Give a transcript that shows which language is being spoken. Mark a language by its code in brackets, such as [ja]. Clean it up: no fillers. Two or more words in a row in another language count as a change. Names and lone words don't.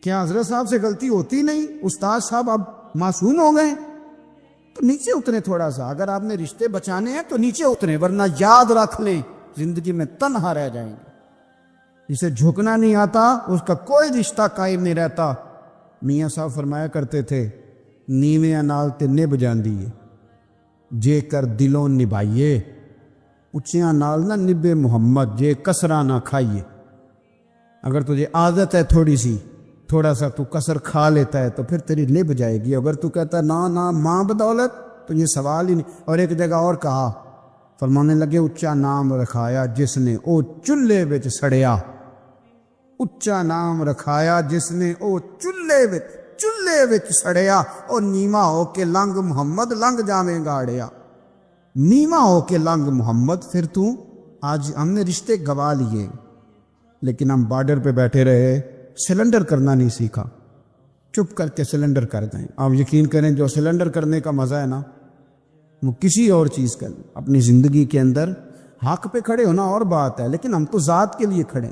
[ur] کیا حضرت صاحب سے غلطی ہوتی نہیں؟ استاد صاحب اب معصوم ہو گئے تو نیچے اترے تھوڑا سا. اگر آپ نے رشتے بچانے ہیں تو نیچے اتریں، ورنہ یاد رکھ لیں زندگی میں تنہا رہ جائیں گے. جسے جھکنا نہیں آتا اس کا کوئی رشتہ قائم نہیں رہتا. [pa] میاں صاحب [ur] فرمایا کرتے تھے [pa] نیویں نال تے نب جاندی ہے جے کر دلوں نبھائیے، اچیاں نال نہ نبے محمد جے کسرا نہ کھائیے. [ur] اگر تجھے عادت ہے تھوڑا سا تو کسر کھا لیتا ہے تو پھر تیری نبھ جائے گی. اگر تو کہتا ہے نا ماں بدولت تو یہ سوال ہی نہیں. اور ایک جگہ اور کہا، فرمانے لگے [pa] اچا نام رکھایا جس نے او چولہے وچ سڑیا. اچا نام رکھایا جس نے او چولہے وچ سڑیا، اور نیواں ہو کے لنگ محمد لنگ جاویں گاڑیا. نیواں ہو کے لنگ محمد. [ur] پھر تو آج ہم نے رشتے گوا لیے لیکن ہم بارڈر پہ بیٹھے رہے، سلنڈر کرنا نہیں سیکھا. چپ کر کے سلنڈر کر دیں. آپ یقین کریں جو سلنڈر کرنے کا مزہ ہے نا وہ کسی اور چیز کا نہیں. اپنی زندگی کے اندر حق پہ کھڑے ہونا اور بات ہے، لیکن ہم تو ذات کے لیے کھڑے ہیں.